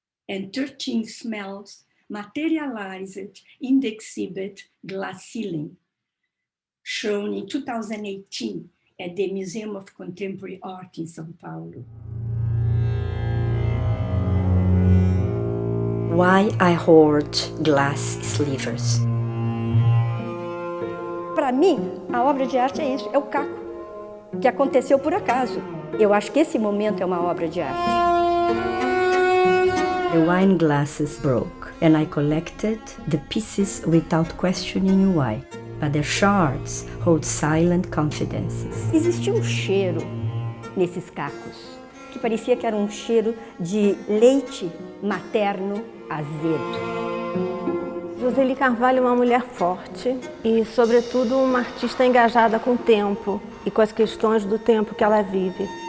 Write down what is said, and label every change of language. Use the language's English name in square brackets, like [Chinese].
[English] and 13 smells materialized in the exhibit Glass Ceiling, shown in 2018 at the Museum of Contemporary Art in São Paulo. Why I hoard glass slivers. [Portuguese] Para mim, a obra de arte é isso, é o caco, que aconteceu por acaso. Eu acho que esse momento é uma obra de arte. [English] The wine glasses broke, and I collected the pieces without questioning why. But their shards hold silent confidences. [Portuguese] Existia um cheiro nesses cacos, que parecia que era um cheiro de leite materno azedo. Josely Carvalho é uma mulher forte e, sobretudo, uma artista engajada com o tempo e com as questões do tempo que ela vive.